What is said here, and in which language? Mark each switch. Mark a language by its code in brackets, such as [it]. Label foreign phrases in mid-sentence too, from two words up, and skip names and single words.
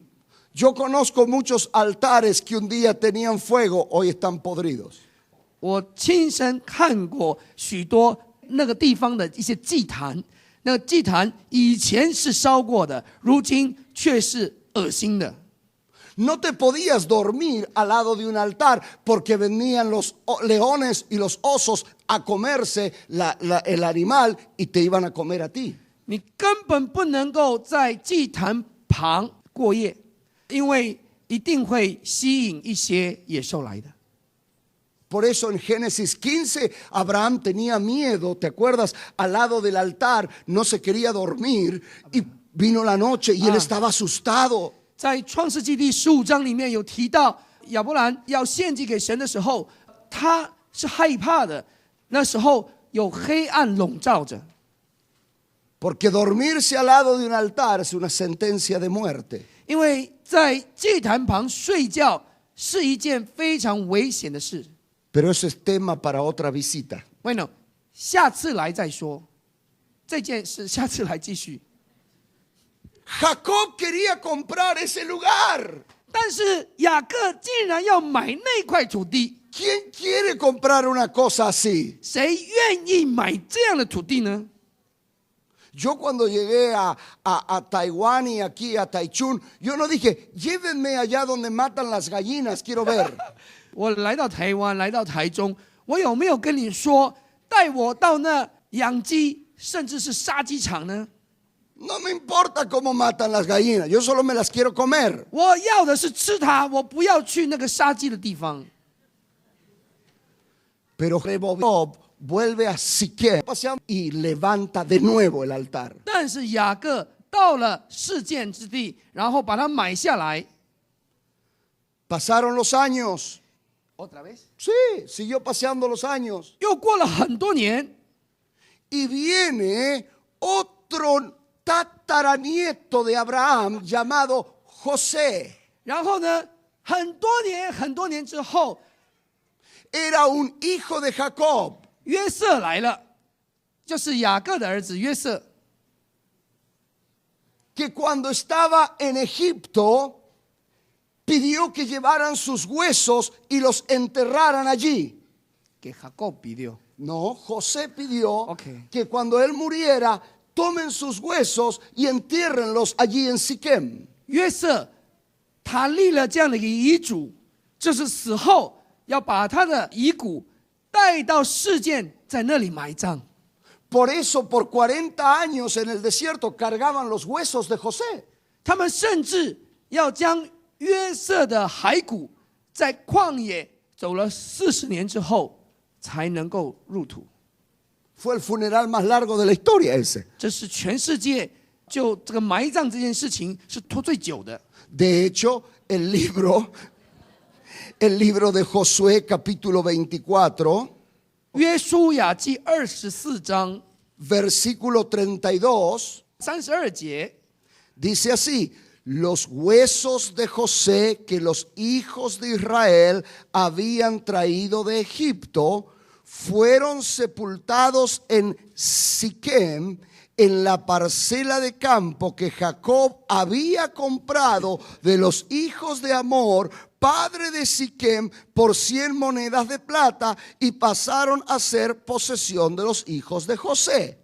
[es] Yo conozco muchos altares que un día tenían fuego, hoy están podridos. [zh] 我亲身看过许多那个地方的一些祭坛，那个祭坛以前是烧过的，如今却是恶心的。 [es] No te podías dormir al lado de un altar porque venían los leones y los osos a comerse el animal y te iban a comer a ti. [zh] 你根本不能够在祭坛旁过夜，因为一定会吸引一些野兽来的。 [es] Por eso en Génesis 15 Abraham tenía miedo, ¿te acuerdas? Al lado del altar no se quería dormir y vino la noche y él estaba asustado. [zh] 在创世纪第15章里面有提到，亚伯兰要献祭给神的时候，他是害怕的。那时候有黑暗笼罩着， [es] Porque dormirse al lado de un altar es una sentencia de muerte. [zh] 因为在祭坛旁睡觉是一件非常危险的事。 [es] Pero eso es tema para otra visita. bueno， [zh] 下次来再说，这件事下次来继续。 [es] Jacob quería comprar ese lugar. [zh] 但是雅各竟然要买那块土地， [es] ¿Quién quiere comprar una cosa así? [zh] 谁愿意买这样的土地呢？ [es] Yo cuando llegué a Taiwán y aquí a Taichung, yo no dije, llévenme allá donde matan las gallinas, quiero ver. [zh] 我来到台湾，来到台中，我有没有跟你说，带我到那养鸡，甚至是杀鸡场呢？ [es] No me importa cómo matan las gallinas, yo solo me las quiero comer. [zh] 我要的是吃它，我不要去那个杀鸡的地方。 [es] Pero Jacob vuelve a Siquem y levanta de nuevo el altar. [zh] 但是雅各到了示剑之地，然后把它买下来。 [es] Pasaron los años. Otra vez. Sí, siguió paseando los años. [zh] 又过了很多年， [es] Y viene otro tataranieto de Abraham llamado José. [zh] 然后呢，很多年之后， [es] Era un hijo de Jacob. [zh] 约瑟来了，就是雅各的儿子约瑟。 [es] Que cuando estaba en Egipto pidió que llevaran sus huesos y los enterraran allí. [zh] 给雅各比丢。 [es] No, José pidió Ok. que cuando él muriera tomen sus huesos y entiérrenlos allí en Siquem. [zh] 约瑟他立了这样的一个遗嘱，就是死后要把他的遗骨带到示剑，在那里埋葬。 [es] Por eso por 40 años en el desierto cargaban los huesos de José. [zh] 他们甚至要将约瑟的骸骨在旷野走了40年之后才能够入土。 [es] Fue el funeral más largo de la historia ese. [zh] 这是全世界就这个埋葬这件事情是拖最久的。 [es] De hecho, el libro de Josué capítulo 24, [zh] 约书亚记24章 [es] versículo 32, [zh] 32节， [es] dice así: los huesos de José que los hijos de Israel habían traído de Egipto fueron sepultados en Siquem, en la parcela de campo que Jacob había comprado de los hijos de Amor, padre de Siquem, por 100 monedas de plata, y pasaron a ser posesión de los hijos de José.